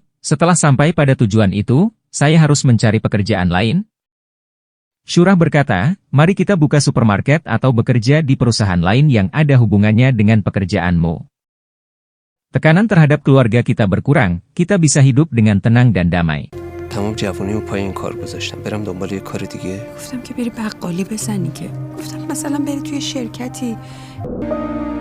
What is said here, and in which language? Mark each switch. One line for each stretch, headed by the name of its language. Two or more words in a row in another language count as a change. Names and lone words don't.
Indonesian: Setelah sampai pada tujuan itu, saya harus mencari pekerjaan lain. Syurah berkata, mari kita buka supermarket atau bekerja di perusahaan lain yang ada hubungannya dengan pekerjaanmu. Tekanan terhadap keluarga kita berkurang, kita bisa hidup dengan tenang dan damai.
Persian: تمام جوونیمو پای این کار گذاشتم برم دنبال یه کار دیگه گفتم که بری بقالی بزنی که گفتم مثلا بری توی شرکتی